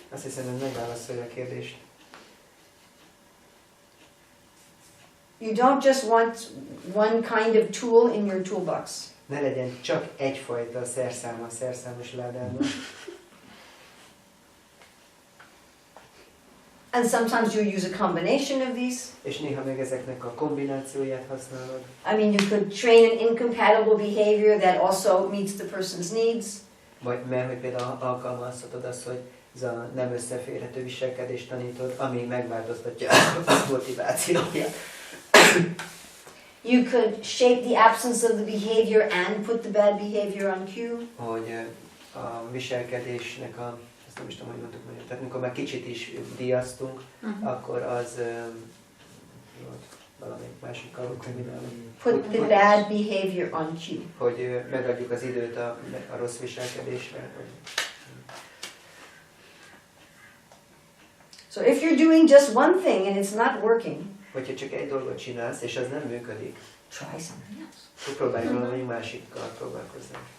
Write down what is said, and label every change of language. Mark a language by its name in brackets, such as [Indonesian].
[Hungarian] Azt hiszem, hogy megválaszolja a kérdést. [English] You don't just want one kind of tool in your toolbox. [Hungarian] Ne legyen csak egyfajta szerszám a szerszámos ládában. [English] And sometimes you use a combination of these. [Hungarian] És néha meg ezeknek a kombinációját használod. [English] I mean, you could train an incompatible behavior that also meets the person's needs. [Hungarian] Vagy mert hogy például alkalmazhatod azt, hogy ez a nem összeférhető viselkedést tanítod, ami megváltoztatja a motivációját. [English] You could shape the absence of the behavior and put the bad behavior on cue. [Hungarian] Hogy a viselkedésnek a, ezt nem is tudom, hogy mondtuk magyarul, tehát mikor már kicsit is díjaztunk, akkor az valamelyik másikkal kombinálni. [English] Put the bad behavior on cue. [Hungarian] Hogy megadjuk az időt a rossz viselkedésre. [English] So if you're doing just one thing and it's not working, [Hungarian] Hogyha csak egy dolgot csinálsz, és az nem működik, [English] try something else. [Hungarian] akkor próbálj valami másikkal próbálkozni.